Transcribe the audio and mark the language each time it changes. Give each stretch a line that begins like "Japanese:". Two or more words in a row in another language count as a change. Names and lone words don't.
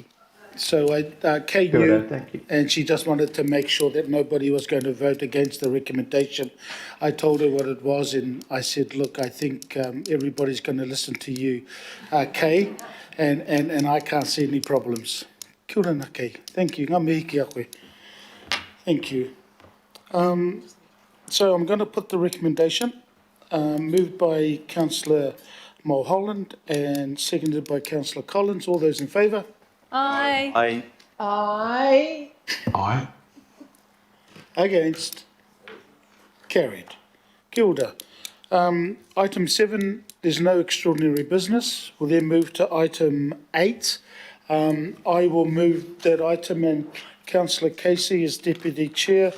English: So Kay
Māori: Kia ora,
English: knew, thank you. and she just wanted to make sure that nobody was going to vote against the recommendation. I told her what it was, and I said, look, I think everybody's going to listen to you, Kay, and I can't see any problems.
Māori: Kia ora,
English: Kay. Thank you.
Māori: Ngā mihi ki a koe.
English: Thank you. So I'm going to put the recommendation, moved by Councillor Mulholland and seconded by Councillor Collins. All those in favour? Aye. Aye. Aye. Aye. Against? Carried.
Māori: Kia ora.
English: Item 7, there's no extraordinary business. We'll then move to item 8. I will move that item, and Councillor Casey as Deputy Chair